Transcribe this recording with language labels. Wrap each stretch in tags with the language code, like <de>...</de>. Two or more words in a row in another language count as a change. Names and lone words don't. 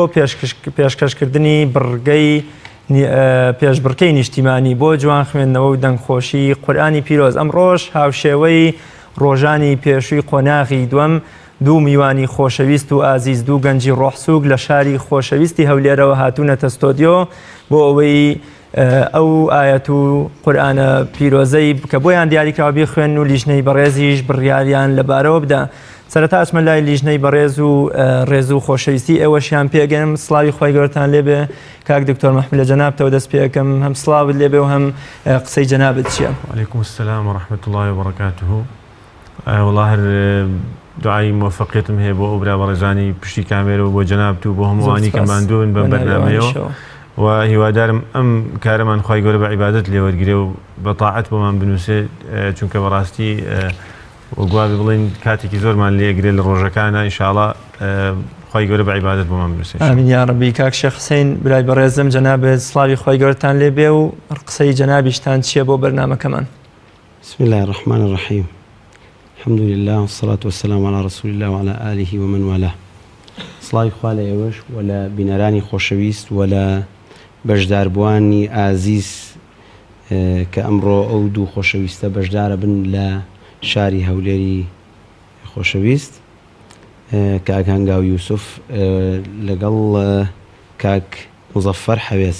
<ckb>پێشکەشکردنی بڕگەی پێشبڕکەی نیشتیمانی بۆ جوان خوێندنەوە و دەنگخۆشی قورئانی پیرۆز ئەم ڕۆژ هاوشێوەی ڕۆژانی پێشووی قۆناغی دووەم دوو میوانی خۆشەویست و ئازیز دوو گەنجی ڕۆحسووک لە شاری خۆشەویستی هەولێرەوە هاتوونەتە ستۆدیۆ بۆ ئەوەی ئەو ئاەت و قورئانە پیرۆزەی کە بۆیان دیاریکراوە بیخوێن و لیژنەی بەڕێزیش بڕیاریان لەبارەوە بدە. سەرەتا ئەچمە لای لیژنەی بەڕێز و ڕێز و خۆشەویستی ئێوەشیان پێگەم سڵاوی خۆی گەورەتان لێبێ کاک دکتۆر مەحموود لە جەنابتەوە دەست پێکەم هەم سڵاوت لێبێ و هەم قسەی جەنابت چییە؟</ckb> <ar>وعليكم السلام ورحمة الله وبركاته.</ar> <ckb>والله هر دعای موفقیتم هەیە بۆ ئەو برا بەڕێزانی پشتی کامێرە و بۆ جەنابت و بۆ هەمووانی کە ماندوون بەم بەرنامەیەوە و هیوادارم ئەم کارەمان خی گەورە بە عیبادەت لێوەرگرێ و بە تاعەت بۆمان بنووسێت چونکە بەڕاستی وەگوابی بڵین کاتێکی زۆرمان لێگرێت لە ڕۆژەکانە ئینشاڵڵا خی گەورە بە عیبادەت بۆمان بنووسێت.</ckb> <ar>ئامین یا ڕەبی.</ar> <ckb>کاک شێخ حوسێن برای بەڕێزم جەنابێت سڵاوی خۆی گەورەتان لێبێ و قسەی جەنابیشتان چییە بۆ بەرنامەکەمان؟</ckb> <ar>بسم الله الرحمن الرحيم. الحمد لله والصلاة والسلام على رسول الله وعلى آله ومن والاه.</ar> <ckb>سڵاوی خوا لە ئێوەش و لە بینەرانی خۆشەویست و لە بەشداربوانی ئازیز کە ئەمڕۆ ئەو دوو خۆشەویستە بەشدارە بن لە شاری هەولێری خۆشەویست کاک هەنگاو یوسف لەگەڵ کاک مزەفەر حەوێز.</ckb>